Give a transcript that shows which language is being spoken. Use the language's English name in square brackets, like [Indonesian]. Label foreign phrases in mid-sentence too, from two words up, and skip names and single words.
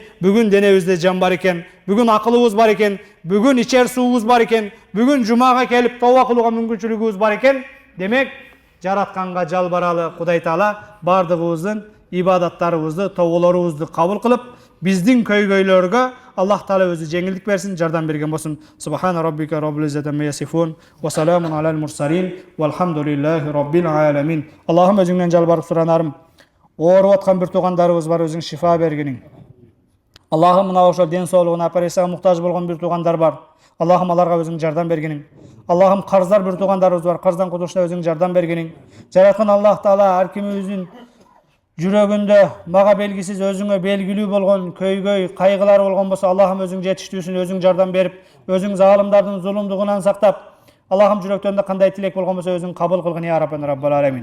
[Kyrgyz] Бүгүн денебизде жан бар экен, бүгүн акылыбыз бар экен, бүгүн ичер суубуз бар экен, бүгүн жумага келип тооба кылууга мүмкүнчүлүгүбүз бар экен. Демек жаратканга жалбаралы Кудай Таала бардыгыбыздын ибадаттарыбызды, тоболорубузду кабыл кылып, биздин көйгөйлөргө Аллах Таала өзү жеңилдик берсин, жардам берген болсун. [Arabic] سبحان ربك رب العزة عما يصفون وسلام على المرسلين والحمد لله رب العالمين. [Kyrgyz] Аллахым өзүңдөн жалбарып суранарым. Ооруп аткан бир туугандарыбыз бар, өзүң шифа бергиниң. Аллахым мына ошол ден соолугуна операцияга муктаж болгон бир туугандар бар. Аллахым аларга өзүң жардам бергиниң. Аллахым карыздар бир туугандарыбыз бар, карыздан кутулушуна өзүң жардам бергиниң. Жараткан Аллах Таала ар кимибиздин жүрөгүндө мага белгисиз өзүңө белгилүү болгон көйгөй, кайгылар болгон болсо, Аллахым өзүң жетиштүүсүн, өзүң жардам берип, өзүң залымдардын зулумдугунан сактап, Аллахым жүрөктөрүндө кандай тилек болгон болсо өзүң кабыл кылгын [Arabic] يا ربنا رب العالمين.